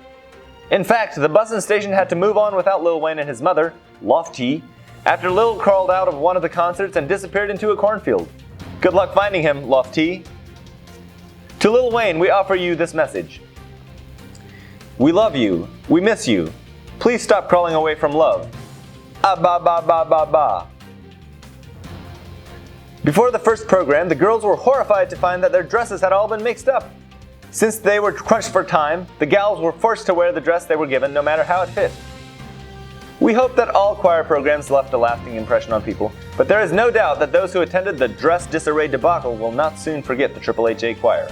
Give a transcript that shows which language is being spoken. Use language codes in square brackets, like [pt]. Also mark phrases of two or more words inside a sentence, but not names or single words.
[en] In fact, the Bussin' Station had to move on without Lil Wayne and his mother, Lofty, after Lil crawled out of one of the concerts and disappeared into a cornfield. Good luck finding him, Lofty. To Lil Wayne, we offer you this message. We love you. We miss you. Please stop crawling away from love. Ah ba ba ba ba ba. Before the first program, the girls were horrified to find that their dresses had all been mixed up. Since they were crunched for time, the gals were forced to wear the dress they were given no matter how it fit. We hope that all choir programs left a lasting impression on people, but there is no doubt that those who attended the dress disarray debacle will not soon forget the Triple HA choir.